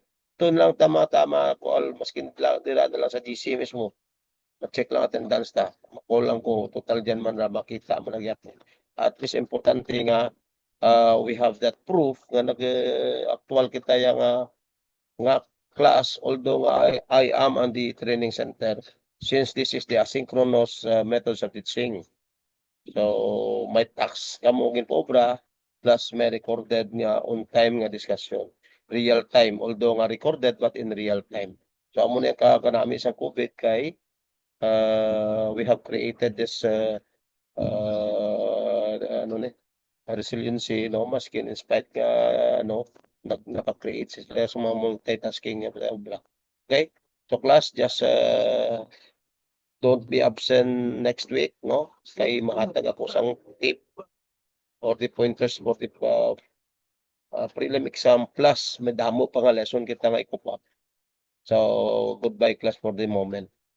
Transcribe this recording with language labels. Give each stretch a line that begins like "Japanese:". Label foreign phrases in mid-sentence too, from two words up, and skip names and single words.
Hiligaynon: Doon lang tama-tama call maskin lang dira na lang sa GC mismo. Ma-check lang attendance ta. Ma-call lang ko total diyan man ra makita man nagyapon.
English: At least
Hiligaynon: importante nga
English: we have that proof
Hiligaynon: nga nag-actual kita yang nga
English: class although I am on the training center since this is the asynchronous methods of teaching.
Hiligaynon: So may tax kamo ginpobra plus may recorded nga
English: on time
Hiligaynon: nga discussion.
English: Real time although nga recorded but in real time.
Hiligaynon: So amo ni kanami sa COVID kay
English: we have created this
Hiligaynon: ano ni resiliency no maskin
English: in spite
Hiligaynon: nga ano naka-create sila sa mga multitasking nga bla.
English: Okay? So class just don't be absent next week
Hiligaynon: no kay mahatag ako sang
English: tip or the pointers for the prelim exam plus
Hiligaynon: may damo pa nga lesson kita nga ikupa.
English: So goodbye class for the moment.